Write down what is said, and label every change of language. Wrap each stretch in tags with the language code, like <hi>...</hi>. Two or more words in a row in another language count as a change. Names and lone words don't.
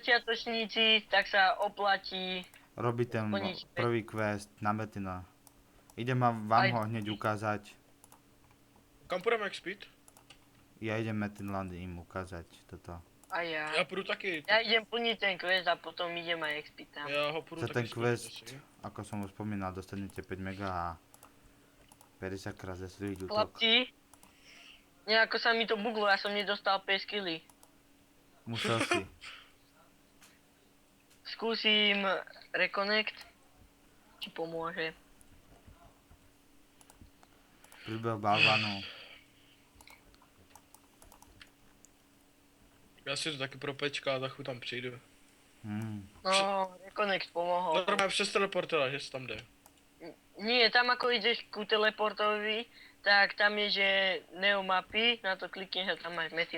<sk>začiatočníci, tak sa oplatí. Robí ten Splniť prvý quest na Metina. Idem vám Aj- ho hneď ukázať.</sk> <cs>Kam půjdeme expít?</cs> <sk>Ja idem Metinland im ukázať toto. A ja.</sk> <cs>Já půjdu taky.</cs> <sk>Ja idem plniť ten quest a potom idem aj expiť tam.</sk> <cs>Já ho půjdu Za taky ten splnit quest, asi.</cs> <sk>ako som už spomínal, dostanete 5 mega a 50 krát zesiliť útok. Chlapci, nejako sa mi to buglo, ja som nedostal 5 skilly. Musel si. Skúsim reconnect, či pomôže. Príbeh balvanu.</sk> <cs>Já si to taky propečka a za chvíli tam přijdu.</cs> <sk>No, reconnect pomohol.</sk> <cs>Normálně přes teleportera, že se tam jde.</cs> <sk>Nie, tam ako ideš ku teleportovi, tak tam je, že Neo mapy, na to klikneš a tam máš Metin</sk>